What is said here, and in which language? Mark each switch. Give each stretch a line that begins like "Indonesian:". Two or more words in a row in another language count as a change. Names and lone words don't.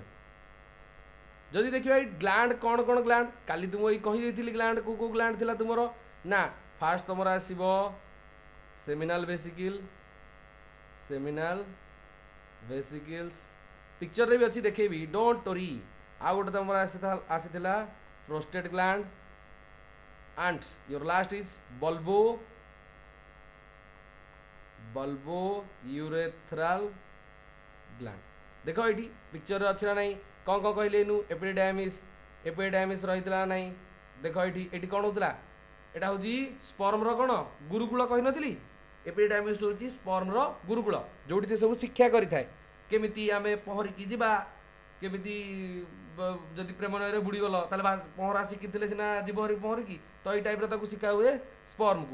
Odia: ଯଦି ଦେଖିବା ଏଇ ଗ୍ଲାଣ୍ଡ କ'ଣ କ'ଣ ଗ୍ଲାଣ୍ଡ, କାଲି ତୁମ ଏଇ କହିଦେଇଥିଲି ଗ୍ଲାଣ୍ଡ କେଉଁ କେଉଁ ଗ୍ଲାଣ୍ଡ ଥିଲା ତୁମର। ନା ଫାଷ୍ଟ ତୁମର ଆସିବ
English: seminal vesicles,
Odia: ପିକ୍ଚରରେ ବି ଅଛି ଦେଖେଇବି,
English: don't worry.
Odia: ଆଉ ଗୋଟେ ତୁମର ଆସିଥିଲା
English: prostate gland, and your last is bulbourethral gland।
Odia: ଦେଖ ଏଇଠି ପିକ୍ଚରରେ ଅଛି ନା ନାହିଁ, କ'ଣ କ'ଣ କହିଲେ ଏନୁ? ଏପିଡାଇମିସ୍ ରହିଥିଲା ନା ନାହିଁ? ଦେଖ ଏଇଠି କ'ଣ ହେଉଥିଲା? ଏଇଟା ହେଉଛି ସ୍ପର୍ମର କ'ଣ ଗୁରୁକୁଳ କହିନଥିଲି? ଏପିଡାଇମିସ୍ ହେଉଛି ସ୍ପର୍ମର ଗୁରୁକୁଳ, ଯେଉଁଠି ସେ ସବୁ ଶିକ୍ଷା କରିଥାଏ, କେମିତି ଆମେ ପହଁରିକି ଯିବା, କେମିତି ଯଦି ପ୍ରେମ ନଈରେ ବୁଡ଼ିଗଲ ତାହେଲେ ପହଁରା ଶିଖିଥିଲେ ସିନା ଯିବ ପହଁରିକି, ତ ଏଇ ଟାଇପ୍ର ତାକୁ ଶିଖା ହୁଏ ସ୍ପର୍ମକୁ।